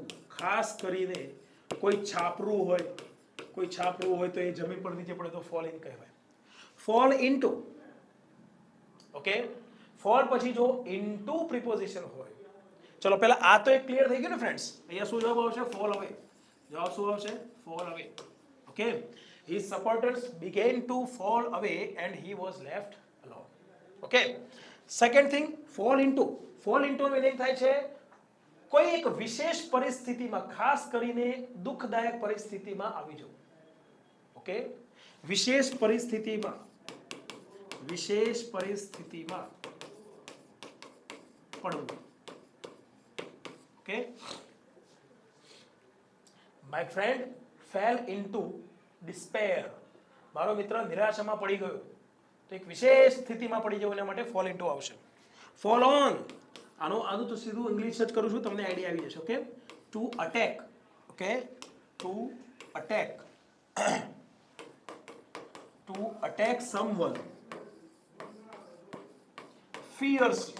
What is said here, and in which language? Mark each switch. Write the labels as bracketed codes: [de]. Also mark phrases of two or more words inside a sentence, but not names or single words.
[gu] ખાસ કરીને કોઈ છાપરું હોય તો એ જમીન પર નીચે પડે તો [en] fall in [gu] કહેવાય. [en] fall into. [gu] ઓકે, ફોલ પછી જો [en] into preposition [gu] હોય. ચલો પહેલા આ તો એક ક્લિયર થઈ ગયું ને ફ્રેન્ડ્સ. અહીંયા શું જવાબ આવશે? [en] fall away. [gu] જવાબ શું આવશે? [en] fall away. ઓકે, his supporters began to fall away and he was left alone. Okay, second thing, fall into. fall into meaning [gu] થાય છે કોઈ એક વિશેષ પરિસ્થિતિમાં, ખાસ કરીને દુઃખદાયક પરિસ્થિતિમાં આવી જવું. ઓકે, વિશેષ પરિસ્થિતિમાં પડવું. [en] ઓકે, my friend fell into despair. [gu] મારો મિત્ર નિરાશામાં પડી ગયો. તો એક વિશેષ સ્થિતિમાં પડી જવું, એના માટે [en] fall into [gu] આવશે. [en] fall on, [gu] આનું તો સીધું ઇંગ્લિશ જ કરું છું, તમને આઈડિયા આવી જશે. [en] okay, to attack. okay, to attack someone fiercely.